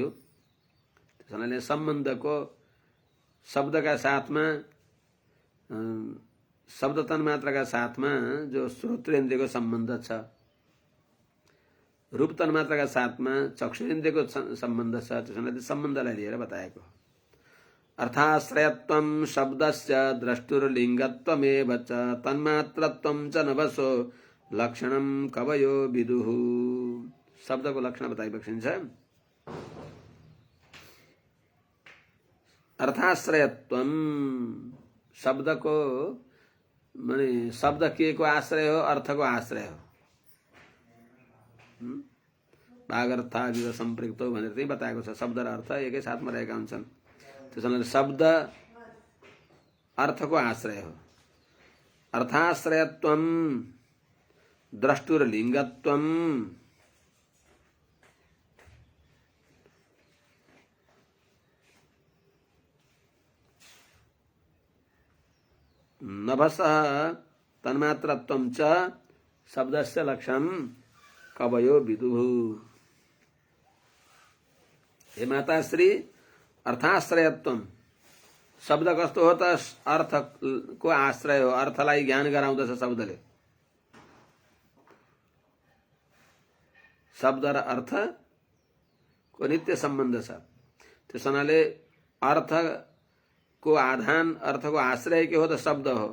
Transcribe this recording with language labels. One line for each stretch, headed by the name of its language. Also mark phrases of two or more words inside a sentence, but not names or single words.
Nepali: त्यसैले सम्बन्धको शब्दका साथमा शब्द तन्मात्राका साथमा जो श्रोत्रेन्द्रियको सम्बन्ध छ, रूप तन्मात्राका साथमा चक्षुरेन्द्रियको सम्बन्ध छ, त्यसैले सम्बन्धलाई लिएर बताएको।
Sanskrit: अर्थाश्रयत्वं शब्दस्य द्रष्टुर्लिङ्गत्वमेव च तन्मात्रत्वं च नभसो लक्षणं कवयो विदुः।
Nepali: शब्दको लक्षण बताइबक्सिन्छ। अर्थाश्रयत्वं शब्दको माने शब्द के को आश्रय हो, अर्थ को आश्रय हो।
Sanskrit: भागर्थादिव सम्पृक्त
Nepali: हो भनेर चाहिँ बताएको छ। शब्द र अर्थ एकै साथमा रहेका हुन्छन्। त्यसैले शब्द अर्थको आश्रय हो।
Sanskrit: अर्थाश्रयत्वम द्रष्टुर्लिङ्गत्वम नभसः तन्मात्रत्वं च शब्दस्य लक्षणं कवयो विदुः।
Nepali: हे माताश्री, अर्थाश्रयत्वम शब्द कस्तो हो त अर्थको आश्रय हो। अर्थलाई ज्ञान गराउँदछ शब्दले। शब्द र अर्थको नित्य सम्बन्ध छ। त्यस हुनाले अर्थको आधान, अर्थको आश्रय के हो त शब्द हो।